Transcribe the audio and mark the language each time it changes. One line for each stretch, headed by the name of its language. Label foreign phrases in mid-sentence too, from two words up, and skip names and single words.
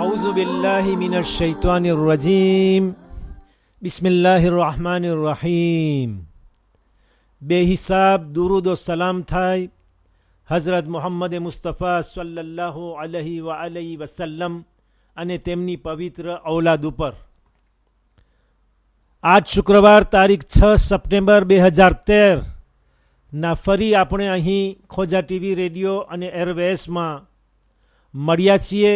Arabic: أعوذ بالله من الشيطان الرجيم بسم الله الرحمن الرحيم
Gujarati: બેહિસાબ દુરૂદ ઓ સલામ થાય હઝરત મુહમ્મદ મુસ્તફા
Arabic: صلى الله عليه وعليه وسلم
Gujarati: અને તેમની પવિત્ર ઔલાદ ઉપર. આજ શુક્રવાર તારીખ 6 સપ્ટેમ્બર 2013 ના ફરી આપણે અહીં ખોજા ટીવી રેડિયો અને એરવેસમાં મળ્યા છીએ.